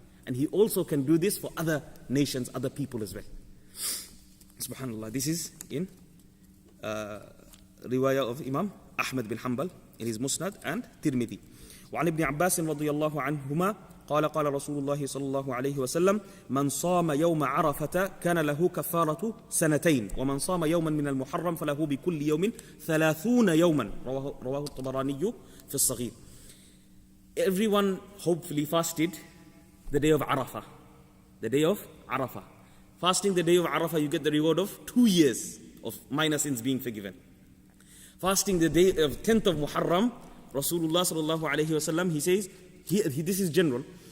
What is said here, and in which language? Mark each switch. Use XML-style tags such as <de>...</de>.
<en>And He also can do this for other nations, other people as well. Subhanallah. This is in riwayah of Imam Ahmad bin Hanbal in his Musnad and Tirmidhi.</en> <ar>وعن ابن عباس رضي الله عنهما قال قال رسول الله صلى الله عليه وسلم من صام يوم عرفة كان له كفارة سنتين ومن صام يوما من المحرم فله بكل يوم 30 يوما رواه الطبراني في الصغير.</ar> <en>Everyone hopefully fasted the day of Arafah. The day of Arafah. Fasting the day of Arafah, you get the reward of 2 years of minor sins being forgiven. Fasting the day of 10th of Muharram, Rasulullah sallallahu alayhi wa sallam, he says, this is general,</en>